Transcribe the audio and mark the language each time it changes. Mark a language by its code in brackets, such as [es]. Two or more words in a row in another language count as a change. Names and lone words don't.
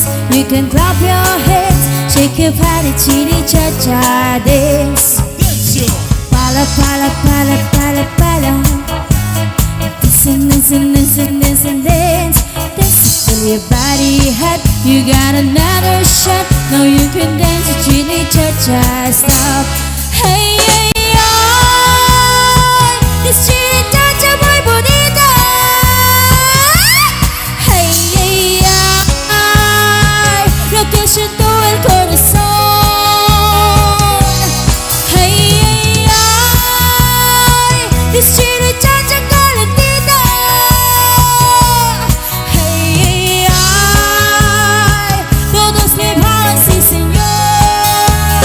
[en] You can clap your hands, shake your body, chili cha-cha dance. Pala, pala, pala, pala, pala. Listen, listen, listen, listen, dance. Dance till your body hot. You got another shot. Now you can dance the chili cha-cha stop. Hey, hey, hey, this chili cha-cha [es] muy bonita. Que siento el corazón. Hey, ay, ay, [en] this chili cha-cha calentita. Hey, ay, ay, [es] todos le van, sí señor.